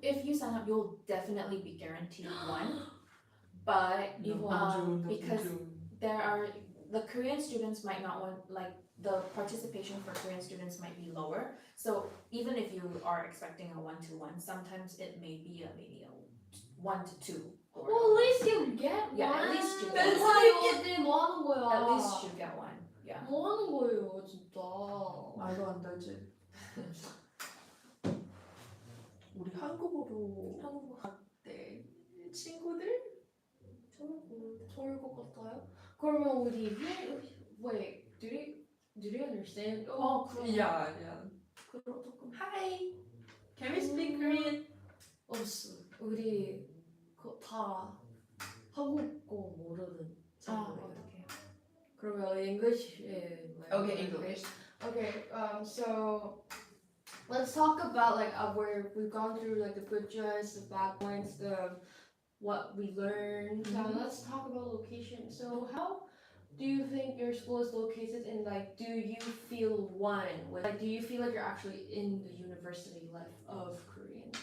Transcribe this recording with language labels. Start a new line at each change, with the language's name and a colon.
English: If you sign up, you'll definitely be guaranteed one. But because the Korean students might not want the participation for Korean students might be lower. So even if you are expecting a 1-to-1, sometimes it may be maybe a 1-to-2. Or Well, at least you get Yeah, one. at least you get That's one.
Korean: why 어때 뭐 하는 거야?
English: at least you get one. Yeah.
Korean: 뭐 하는 거예요, 진짜. 말도 안 되지. 우리 한국어로 네 친구들? 좋을 것 같아요. 그러면 우리
English: wait, did you understand?
Korean: 그럼.
English: Yeah.
Korean: 그럼 조금
English: Hi. Can we speak Korean?
Korean: 없어. 우리 다 한국어 모르는 친구예요. 어떡해요? 그러면 English.
English: Okay, English. Okay, so let's talk about like where we've gone through like the good joys, the bad points, what we learned. So let's talk about location. So how do you think your school is located in like do you feel one with like do you feel like you're actually in the university life of Korean?